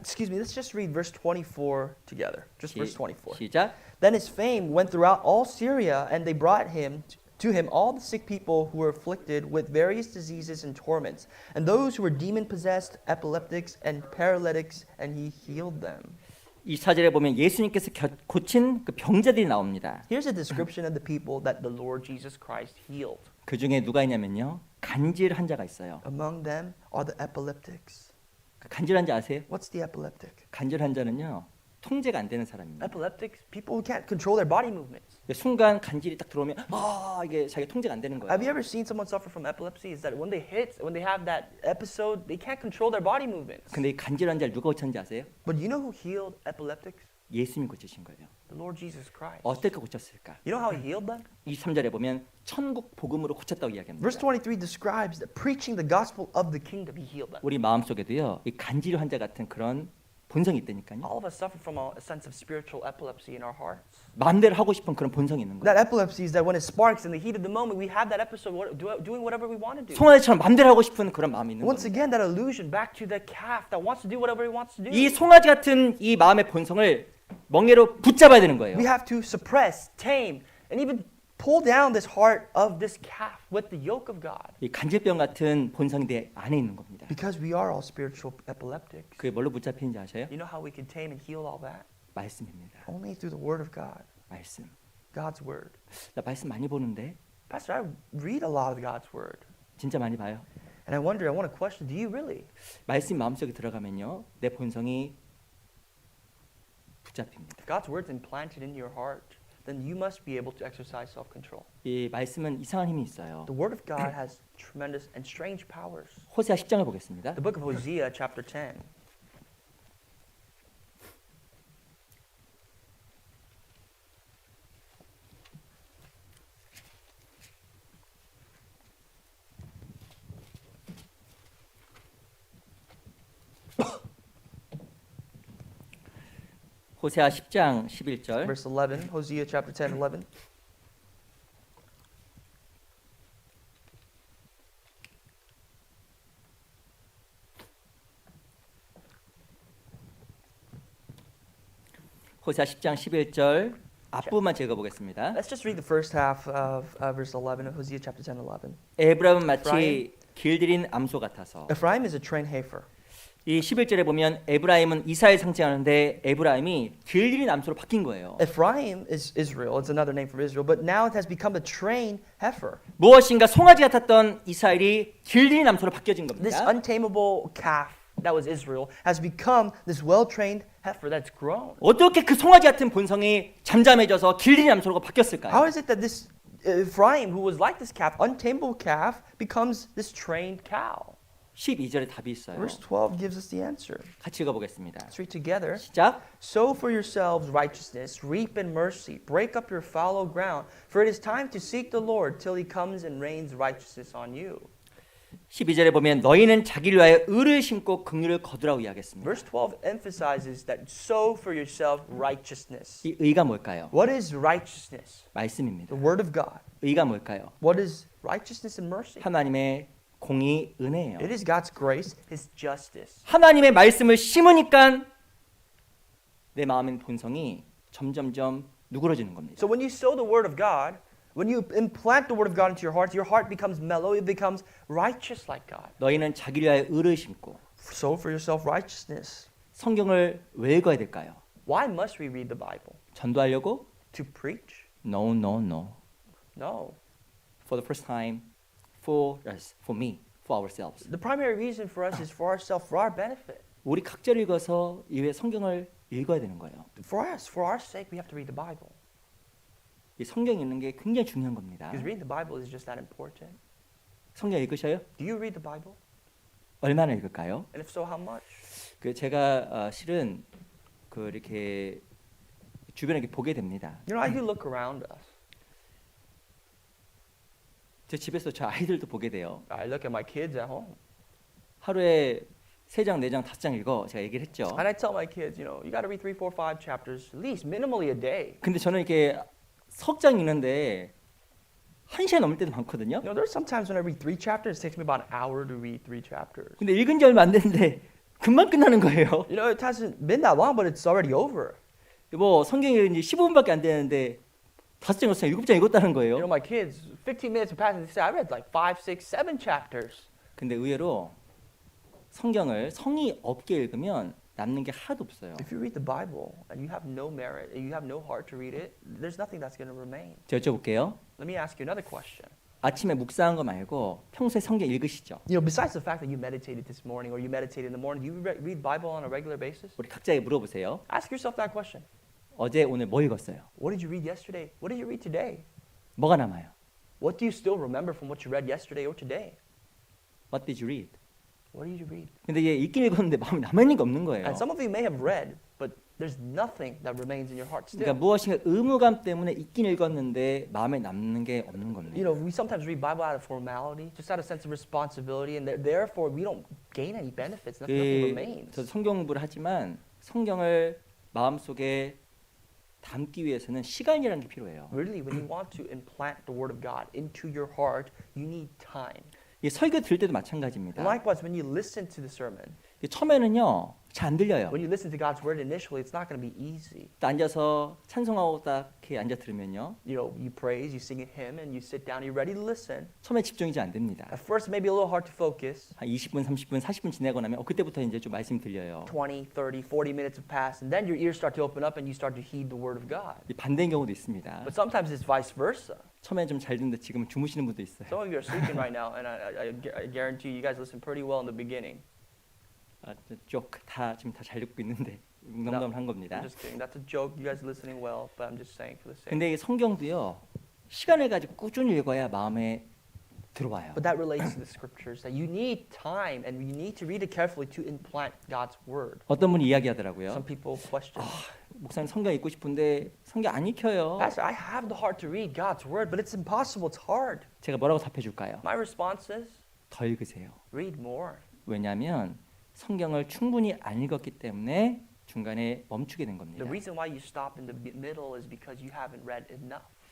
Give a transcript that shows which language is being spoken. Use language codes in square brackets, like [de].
[en] Excuse me, let's just read verse 24 together. Just verse 24. [ko] 시작. [en] Then his fame went throughout all Syria, and they brought to him all the sick people who were afflicted with various diseases and torments, and those who were demon-possessed, epileptics, and paralytics, and he healed them. [ko] 24절에 보면 예수님께서 고친 그 병자들이 나옵니다. [en] Here's a description of the people that the Lord Jesus Christ healed. [ko] 그 중에 누가 있냐면요, 간질 환자가 있어요. [en] Among them are the epileptics. [ko] 간질 환자 아세요? [en] What's the epileptic? [ko] 간질 환자는요, 통제가 안 되는 사람입니다. [en] Epileptics, people who can't control their body movements. [ko] 순간 간질이 딱 들어오면 이게 자기가 통제가 안 되는 거예요. [en] Have you ever seen someone suffer from epilepsy? Is that when they have that episode, they can't control their body movements. [ko] 근데 이 간질 환자를 누가 고쳤는지 아세요? [en] But you know who healed epileptics? [ko] 예수님이 고치신 거예요. [en] The Lord Jesus Christ. [ko] 어떻게 고쳤을까? [en] You know how he healed them? [ko] 23절에 보면 천국 복음으로 고쳤다고 이야기합니다. [en] Verse 23 describes that preaching the gospel of the kingdom, he healed them. [ko] 우리 마음속에도요. 이 간질 환자 같은 그런 본성이 있다니까요. [en] All of us suffer from a sense of spiritual epilepsy in our hearts. [ko] 마음대로 하고 싶은 그런 본성이 있는 거예요. [en] That epilepsy is that when it sparks in the heat of the moment, we have that episode doing whatever we want to do. [ko] 송아지처럼 마음대로 하고 싶은 그런 마음이 있는 [en] Once [ko] 거예요. [en] again, that illusion back to the calf that wants to do whatever he wants to do. [ko] 이 송아지 같은 이 마음의 본성을 멍에로 붙잡아야 되는 거예요. [en] We have to suppress, tame, and even pull down this heart of this calf with the yoke of God. [ko] 이 간질병 같은 본성이 내 안에 있는 겁니다. [en] Because we are all spiritual epileptics. [ko] 그게 뭘로 붙잡히는지 아세요? [en] You know how we can tame and heal all that? [ko] 말씀입니다. [en] Only through the Word of God, [ko] 말씀. [en] God's Word. [ko] 나 말씀 많이 보는데 [en] Pastor, I read a lot of God's Word. [ko] 진짜 많이 봐요. [en] And I wonder, I want to question, do you really? [ko] 말씀 마음속에 들어가면요. 내 본성이 붙잡힙니다. [en] If God's Word's implanted in your heart, then you must be able to exercise self-control. [ko] 이 말씀은 이상한 힘이 있어요. [en] The Word of God has tremendous and strange powers. [ko] 호세아 10장을 보겠습니다. [en] The book of Hosea, chapter 10. [ko] 호세아 10장 11절. [en] Verse 11, Hosea chapter 10, 11. [ko] 호세아 10장 11절 앞부분만 제가 보겠습니다. [en] Let's just read the first half of verse 11 of Hosea chapter 10, 11. [ko] 에브라임은 마치 길들인 암소 같아서. [en] Ephraim is a trained heifer. [ko] 이 11절에 보면 에브라임은 이사를 상징하는데 에브라임이 길들인 암소로 바뀐 거예요. [en] Ephraim is Israel. It's another name for Israel. But now it has become a trained heifer. [ko] 무엇인가 송아지 같았던 이스라엘이 길들인 암소로 바뀌어진 [en] This [ko] 겁니다. [en] untamable calf that was Israel has become this well-trained heifer that's grown. [ko] 어떻게 그 송아지 같은 본성이 잠잠해져서 길들인 암소로 바뀌었을까요? [en] How is it that this Ephraim, who was like this calf, untamable calf, becomes this trained cow? [ko] 12절에 답이 있어요. [en] Verse 12 gives us the answer. [ko] 같이 읽어보겠습니다. [en] Let's read together. [ko] 시작. [en] Sow for yourselves righteousness, reap in mercy, break up your fallow ground, for it is time to seek the Lord till he comes and rains righteousness on you. [ko] 12절에 보면 너희는 자기를 위하여 의를 심고 긍휼을 거두라고 이야기했습니다. [en] Verse 12 emphasizes that sow for yourself righteousness. [ko] 이 의가 뭘까요? [en] What is righteousness? [ko] 말씀입니다. [en] The word of God. [ko] 의가 뭘까요? [en] What is righteousness and mercy? [ko] 하나님의 공의, 은혜예요. [en] It is God's grace, his justice. [ko] 하나님의 말씀을 심으니까 내 마음의 본성이 점점점 누그러지는 겁니다. [en] So when you sow the word of God, when you implant the word of God into your heart becomes mellow, it becomes righteous like God. [ko] 너희는 자기를 위하여 의를 심고 [en] Sow for yourself righteousness. [ko] 성경을 왜 읽어야 될까요? [en] Why must we read the Bible? [ko] 전도하려고? [en] To preach? No, no, no. No. For the first time, for us, for me, for ourselves. The primary reason for us is for ourselves, for our benefit. [ko] 우리 각자를 읽어서 이외 성경을 읽어야 되는 거예요. [en] For us, for our sake, we have to read the Bible. [ko] 이 성경 읽는 게 굉장히 중요한 겁니다. [en] Because reading the Bible is just that important. [ko] 성경 읽으셔요? [en] Do you read the Bible? [ko] 얼마나 읽을까요? [en] And if so, how much? [ko] 그 제가 실은 그 이렇게 주변에 이렇게 보게 됩니다. [en] You know, I do look around us. [ko] 제 집에서 저 아이들도 보게 돼요. [en] I look at my kids at home. [ko] 하루에 3장, 4장, 5장 읽어. 제가 얘기를 했죠. [en] And I tell my kids, you know, you got to read 3, 4, 5 chapters, at least, minimally a day. [ko] 근데 저는 이렇게 석장 읽는데 1시간 넘을 때도 많거든요. [en] You know, there's sometimes when I read 3 chapters, it takes me about an hour to read 3 chapters. [ko] 근데 읽은 지 얼마 안 됐는데 금방 끝나는 거예요. [en] You know, it hasn't been that long, but it's already over. [ko] 뭐 성경 읽은 지 15분밖에 안 되는데 5장, 6장, 7장 읽었다는 거예요. [en] You know, my kids, 15 minutes have passed, and they say, I read like 5, 6, 7 chapters. [ko] 근데 의외로 성경을 성의 없게 읽으면 남는 게 하나도 없어요. [en] If you read the Bible and you have no merit, and you have no heart to read it, there's nothing that's going to remain. [ko] 제가 여쭤볼게요. [en] Let me ask you another question. [ko] 아침에 묵상한 거 말고 평소에 성경 읽으시죠? [en] You know, besides the fact that you meditated this morning or you meditated in the morning, do you read Bible on a regular basis? [ko] 우리 각자에게 물어보세요. [en] Ask yourself that question. [ko] 어제 오늘 뭐 읽었어요? [en] What did you read yesterday? What did you read today? [ko] 뭐가 남아요? [en] What do you still remember from what you read yesterday or today? What did you read? What did you read? [ko] 근데 얘 읽긴 읽었는데 마음에 남아있는 게 없는 거예요. [en] And some of you may have read, but there's nothing that remains in your heart [ko] 그러니까 [en] still. [ko] 무엇인가 의무감 때문에 읽긴 읽었는데 마음에 남는 게 없는 겁니다. [en] You know, we sometimes read Bible out of formality, just out of sense of responsibility, and therefore we don't gain any benefits. Nothing remains. [ko] 저 성경 공부를 하지만 성경을 마음속에 담기 위해서는 시간이라는 게 필요해요. [en] Really, when you want to implant the Word of God into your heart, you need time. [ko] 이 설교 들을 때도 마찬가지입니다. [en] Likewise, when you listen to the sermon, [ko] 처음에는요 잘 안 들려요. [en] when you listen to God's Word initially, it's not going to be easy. [ko] 또 앉아서 찬송하고 딱 이렇게 앉아 들으면요 [en] You know, you praise, you sing a hymn, and you sit down, you're ready to listen. [ko] 처음에 집중이 잘 안 됩니다. [en] At first, it may be a little hard to focus. [ko] 한 20분, 30분, 40분 지나고 나면 그때부터 이제 좀 말씀이 들려요. [en] 20, 30, 40 minutes have passed, and then your ears start to open up and you start to heed the Word of God. [ko] 이 반대인 경우도 있습니다. [en] But sometimes it's vice versa. [ko] 처음엔 좀 잘 듣는데 지금은 주무시는 분도 있어요. [en] Some of you are sleeping right now, and I guarantee you guys listened pretty well in the beginning. [ko] 다 지금 다 잘 듣고 있는데 농담을 한 겁니다. [en] I'm just kidding. That's a joke. You guys are listening well, but I'm just saying for the sake. [ko] 근데 이 성경도요 시간을 가지고 꾸준히 읽어야 마음에 들어와요. [en] But that relates to the scriptures that you need time and you need to read it carefully to implant God's word. [ko] 어떤 분이 이야기하더라고요. [en] Some people question, [ko] 목사님 성경 읽고 싶은데 성경 안 읽혀요. [en] Pastor, I have the heart to read God's word, but it's impossible. It's hard. [ko] 제가 뭐라고 답해 줄까요? [en] My response is, [ko] 더 읽으세요. [en] read more. [ko] 왜냐하면 성경을 충분히 안 읽었기 때문에 중간에 멈추게 된 겁니다. [en] The reason why you stop in the middle is because you haven't read enough.